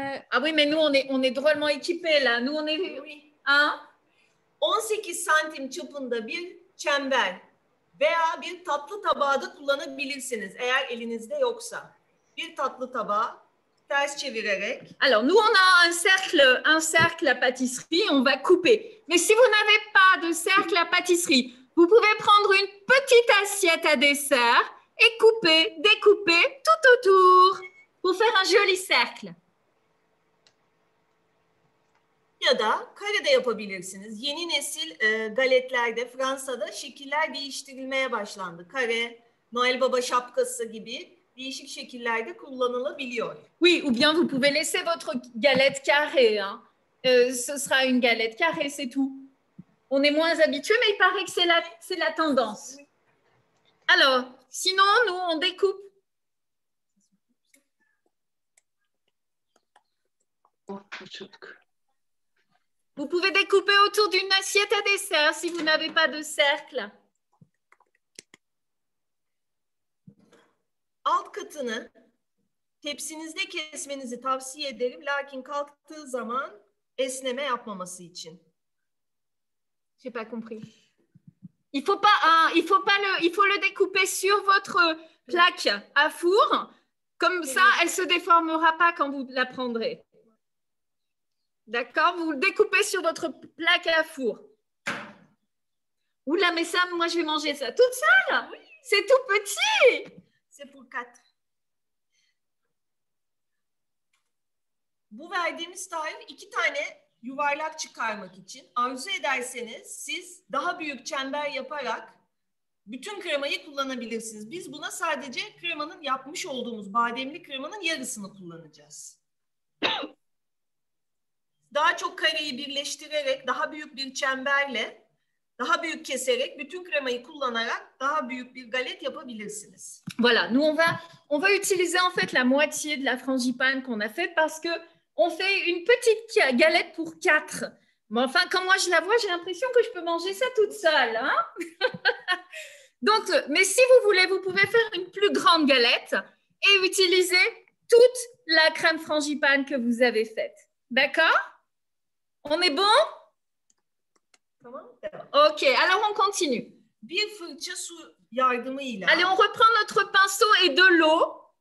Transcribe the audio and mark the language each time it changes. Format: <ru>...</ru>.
<fr>Ah oui, mais nous on est drôlement équipés là. Nous on est hein?</fr> <tr>18 santim çapında bir çember veya bir tatlı tabağı da kullanabilirsiniz eğer elinizde yoksa. Bir tatlı tabağı ters çevirerek.</tr> <fr>Alors, nous, on a un cercle à pâtisserie, on va couper. Mais si vous n'avez pas de cercle à pâtisserie, vous pouvez prendre une petite assiette à dessert et couper, découper tout autour pour faire un joli cercle.</fr> <tr>Ya da kare de yapabilirsiniz. Yeni nesil galetlerde Fransa'da şekiller değiştirilmeye başlandı. Kare, Noel Baba şapkası gibi değişik şekillerde kullanılabiliyor.</tr> <fr>Oui, ou bien vous pouvez laisser votre galette carrée. Hein. Ce sera une galette carrée, c'est tout. On est moins habitué, mais il paraît que c'est la tendance. Alors, sinon, nous, on découpe. Vous pouvez découper autour d'une assiette à dessert si vous n'avez pas de cercle.</fr> <tr>Alt katını tepsinizde kesmenizi tavsiye ederim. Lakin kalktığı zaman esneme yapmaması için.</tr> <fr>J'ai pas compris. Il faut le découper sur votre plaque à four. Comme ça, elle se déformera pas quand vous la prendrez. D'accord? Vous le découpez sur votre plaque à four. Oula, mais ça, moi, je vais manger ça toute seule. Oui. C'est tout petit. C'est pour 4.</fr> <tr>Bu verdiğimiz tarif 2 tane yuvarlak çıkarmak için. Arzu ederseniz siz daha büyük çember yaparak bütün kremayı kullanabilirsiniz. Biz buna sadece kremanın yapmış olduğumuz bademli kremanın yarısını kullanacağız. Daha çok kareyi birleştirerek daha büyük bir çemberle daha büyük keserek bütün kremayı kullanarak daha büyük bir galet yapabilirsiniz.</tr> <fr>Voilà, nous on va utiliser en fait la moitié de la frangipane qu'on a faite parce que on fait une petite galette pour 4. Mais enfin, quand moi je la vois, j'ai l'impression que je peux manger ça toute seule. Hein? Donc, mais si vous voulez, vous pouvez faire une plus grande galette et utiliser toute la crème frangipane que vous avez faite. D'accord? On est bon? Ok, alors on continue.</fr> <tr>Bir fırça su yardımıyla.</tr> <fr>Allez, on reprend notre pinceau et de l'eau.</fr>